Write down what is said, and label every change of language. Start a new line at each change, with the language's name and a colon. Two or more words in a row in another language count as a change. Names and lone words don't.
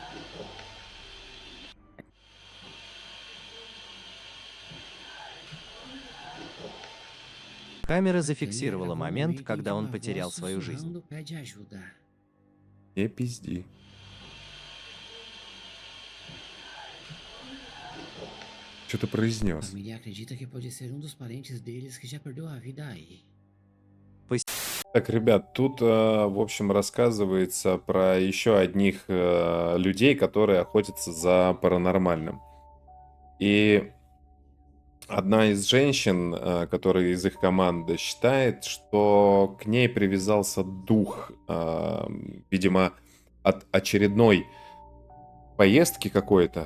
Russian: Камера зафиксировала момент, когда он потерял свою жизнь. Не пизди. Что ты произнес?
Portuguese: Família acredita que pode ser dos parentes deles que já perdeu a vida aí.
Russian: Так, ребят, тут, в общем, рассказывается про еще одних людей, которые охотятся за паранормальным. И одна из женщин, которая из их команды, считает, что к ней привязался дух, видимо, от очередной поездки какой-то.